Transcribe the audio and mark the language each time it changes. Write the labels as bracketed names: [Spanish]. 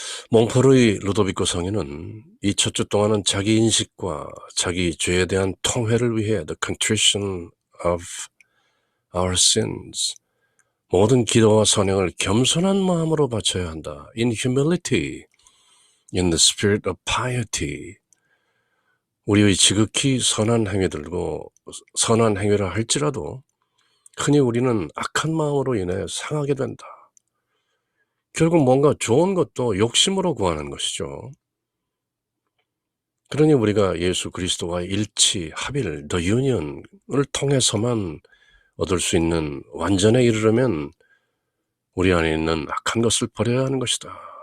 [Korean] 몽포르의 루도비코 성인은 이 첫 주 동안은 자기 인식과 자기 죄에 대한 통회를 위해 [English] the contrition of our sins, [Korean] 모든 기도와 선행을 겸손한 마음으로 바쳐야 한다. [English] In humility, in the spirit of piety. [Korean] 우리의 지극히 선한 행위들고 선한 행위를 할지라도 흔히 우리는 악한 마음으로 인해 상하게 된다. 결국 뭔가 좋은 것도 욕심으로 구하는 것이죠. 그러니 우리가 예수 그리스도와의 일치, 합일, the union을 통해서만 얻을 수 있는 완전에 이르려면 우리 안에 있는 악한 것을 버려야 하는 것이다.